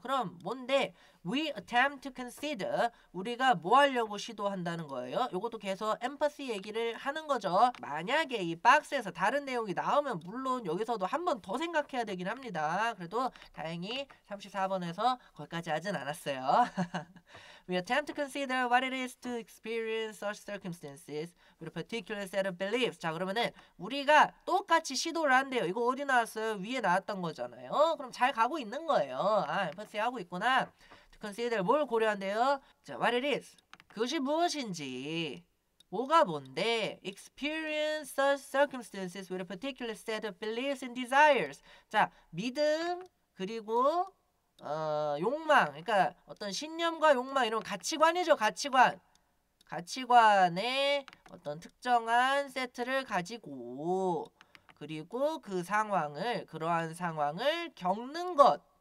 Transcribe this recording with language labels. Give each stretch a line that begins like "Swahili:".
Korean: 그럼 뭔데?
English: We attempt to consider.
Korean: 우리가 뭐 하려고 시도한다는 거예요? 이것도 계속 empathy 얘기를 하는 거죠. 만약에 이 박스에서 다른 내용이 나오면 물론 여기서도 한 번 더 생각해야 되긴 합니다. 그래도 다행히 34번에서 거기까지 하진 않았어요.
English: We attempt to consider what it is to experience such circumstances with a particular set of beliefs.
Korean: 자, 그러면은 우리가 똑같이 시도를 한대요. 이거 어디 나왔어요? 위에 나왔던 거잖아요. 그럼 잘 가고 있는 거예요. empathy 하고 있구나.
English: To consider
Korean: 뭘 고려한대요? 자,
English: what it is.
Korean: 그것이 무엇인지. 뭐가 뭔데?
English: Experience such circumstances with a particular set of beliefs and desires.
Korean: 자, 믿음 그리고 욕망, 그러니까 어떤 신념과 욕망 이런 가치관이죠. 가치관의 어떤 특정한 세트를 가지고 그리고 그러한 상황을 겪는 것.